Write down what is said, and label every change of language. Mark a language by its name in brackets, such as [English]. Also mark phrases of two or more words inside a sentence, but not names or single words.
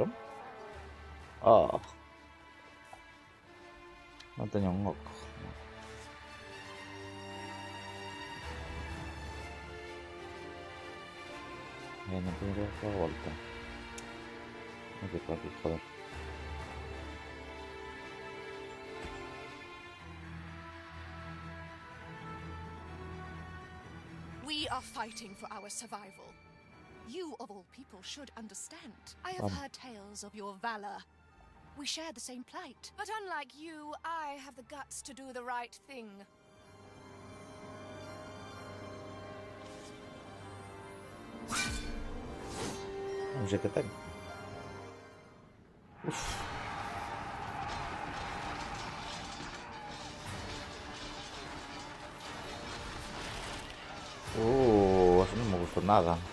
[Galician] Oh. Non teño un oco. Non teño que dar a volta. Non sei por aquí, joder. [English] We are fighting for our survival. You, of all people, should understand. I have heard tales of your valor. We share the same plight. But unlike you, I have the guts to do the right thing. [Galician] Non sei que ten. Uf. Así non me gustou nada.